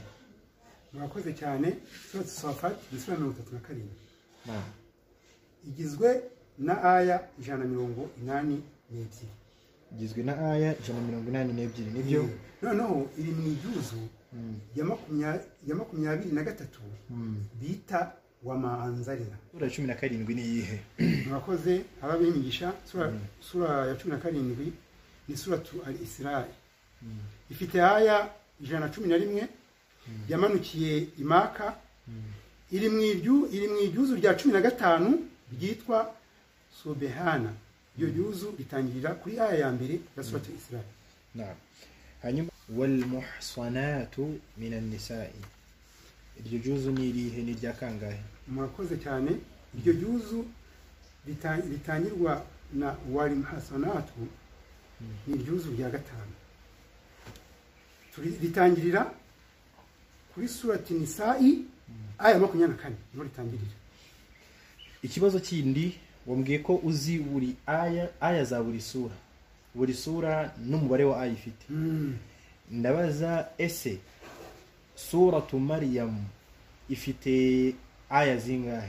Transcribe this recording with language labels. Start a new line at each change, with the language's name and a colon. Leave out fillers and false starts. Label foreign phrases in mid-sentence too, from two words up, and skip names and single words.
Kinyarwanda: murakoze cyane suratu Safati ni sura 37 igizwe na aya 182 igizwe na aya 182 nibyo noneho iri mu ijuzu ya 23 bita wa maanzarira sura 17 ni iyihe murakoze ababimigisha sura ya 17 ni suratu al-Isra ifite aya 111 yamanukiye imaka iri mu ijuzu rya 15 byitwa subhana iyo juzu bitangirira kuri aya ya mbere ya suratu Isra naam hanyuma
Arabic: والمحصنات من النساء
Kinyarwanda: iryo juzu ni irihe ni rya kangahe murakoze cyane iryo juzu bitangirwa na
Arabic: والمحصنات
Kinyarwanda: ni juzu rya 5 ritangirira kuri surati Nisa'i aya 24 no ritangirira ikibazo kindi wambwiye ko uzi buri aya za buri sura n'umubare wa aya ifite ndabaza ese suratu Maryam ifite aya zingahe